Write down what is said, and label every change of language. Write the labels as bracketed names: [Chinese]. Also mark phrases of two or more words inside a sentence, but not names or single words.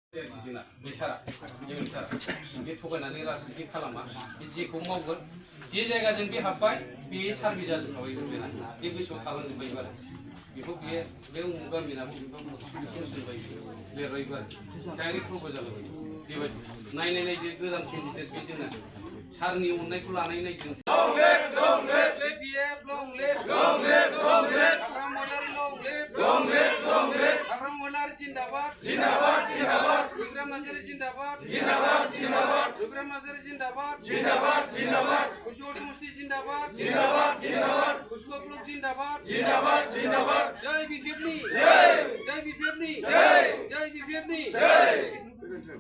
[Bodo] बे थगायनानै राजनिति खालामा बे जेखौ मावगोन जे जायगाजों बे हाबबाय बे सारभे जाजोबखाबाय बे गोसोआव थालांजोब्बाय आरो बेखौ बे उमुक गामिनाबो लिरबायबो आरो डाइरेक्ट प्रप'जाल होबाय बेबायदि नायदो गोदान केन्डिडेट बे जोंना सारनि अननायखौ लानाय नायदों [Hindi] जिंदाबाद जिंदाबाद जिंदाबाद रुग्रा माजारी जिंदाबाद जिंदाबाद जिंदाबाद रुग्रा माजारी जिंदाबाद जिंदाबाद जिंदाबाद कुशवा समष्टि जिंदाबाद जिंदाबाद जिंदाबाद कुशवा ब्लक जिंदाबाद जिंदाबाद जिंदाबाद जय बीजेपी जय जय बीजेपी जय जय बीजेपी जय